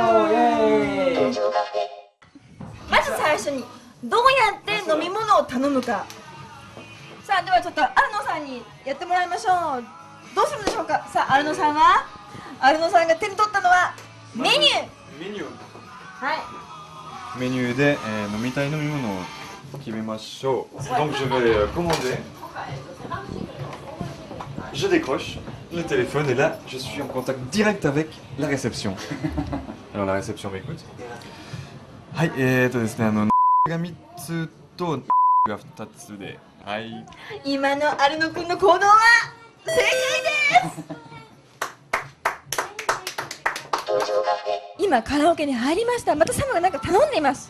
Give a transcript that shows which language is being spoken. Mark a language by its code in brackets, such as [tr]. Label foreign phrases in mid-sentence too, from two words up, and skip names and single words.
[ja] まず最初にどうやって飲み物を頼むか。さあではちょっとアルノさんにやってもらいましょう。どうするでしょうか。さあアルノさんが手に取ったのはメニュー。はい。メニューで、飲みたい飲み物を決めましょう。 [fr] Donc je vais commander. Je décroche le téléphone et là je suis en contact direct avec la réception. Alors la réception m'écoute. [ja] はい、ですね、が3つとが2つで、はい。今のアルノ君の行動は正解です。今カラオケに入りました。またサムがなんか頼んでいます。